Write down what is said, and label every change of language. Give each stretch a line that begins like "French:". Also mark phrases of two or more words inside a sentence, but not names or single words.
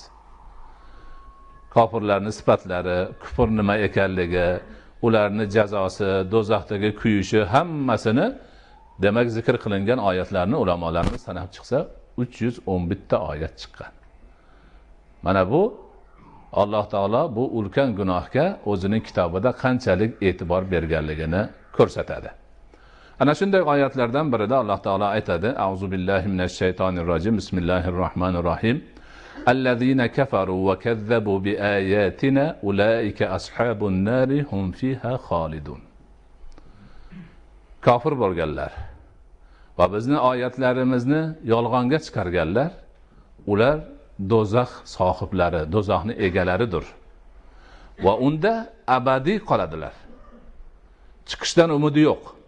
Uzbek: Kofirlarning sifatlari, kufr nima ekanligi, ularning jazosi, do'zaxdagi kuyishi hammasini demak zikr qilingan oyatlarni ulamolarimiz sanab chiqsa 311 ta oyat chiqqan. Mana bu Alloh taolo bu ulkan gunohga o'zining kitobida qanchalik e'tibor berganligini ko'rsatadi. Ana shunday oyatlardan birida Alloh taolo aytadi:
Arabic: أعوذ بالله من الشيطان الرجيم. Bismillahirrohmanirrohim. الذين كفروا وكذبوا بآياتنا أولئك أصحاب النار هم فيها خالدون.
Uzbek: Kafir bo'lganlar va bizning oyatlarimizni yolg'onga chiqarganlar, ular do'zax sohiblari, do'zaxning egalaridir. Va unda abadiy qoladilar. Chiqishdan umidi yo'q.